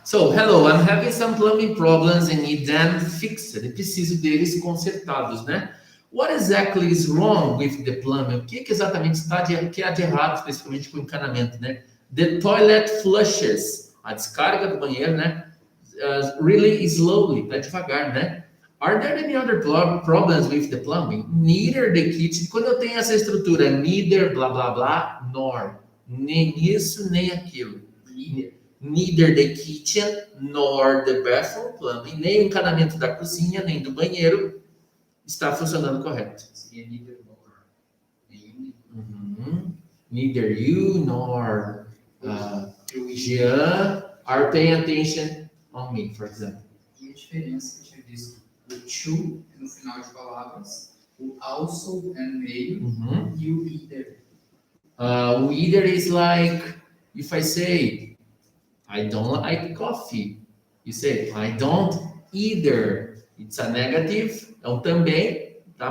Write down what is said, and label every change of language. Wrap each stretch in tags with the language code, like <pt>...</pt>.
<en>So, hello, I'm having some plumbing problems and need them fixed.</en> <pt>Eu preciso deles consertados, né?</pt> <en>What exactly is wrong with the plumbing?</en> <pt>O que exatamente está que há de errado, especificamente com o encanamento, né?</pt> <en>The toilet flushes.</en> <pt>A descarga do banheiro, né?</pt> <en>Really slowly,</en> <pt>tá devagar, né?</pt> <en>Are there any other problems with the plumbing? Neither the kitchen.</en> <pt>Quando eu tenho essa estrutura, neither, blá, blá, blá, nor. Nem isso, nem aquilo.</pt> <en>Neither the kitchen nor the bathroom plumbing,</en> <pt>nem o encanamento da cozinha, nem do banheiro está funcionando correto. Seria neither nor. Nenhum. Uhum.</pt> <en>Neither you nor Jean are paying attention on me, for example.</en> <pt>E a diferença que eu tinha visto, o to no final de palavras, o also é no meio, Uhum. e o either.</pt> <en>O either is like, if I say, I don't like coffee. You say, I don't either. It's a negative,</en> <pt>é um também, tá?</pt>